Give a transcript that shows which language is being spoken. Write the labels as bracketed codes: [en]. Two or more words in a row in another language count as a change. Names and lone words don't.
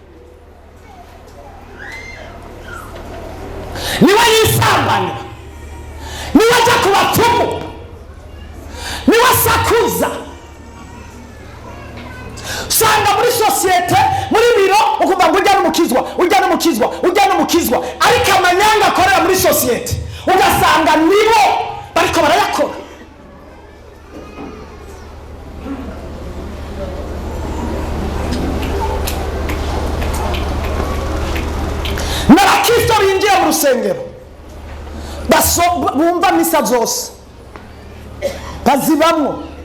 [rn] Niwe yisambanya, niwe ajya ku bapfumu, niwe asakuza. Usanga muri sosiyete, muri biro, ukumva ngo ujya n'umukizwa, ariko amanyanga akorera muri sosiyete ugasanga nibo bariko barayakora. N'abakristo binjiye mu rusengero bumva misa zose bazibamwo.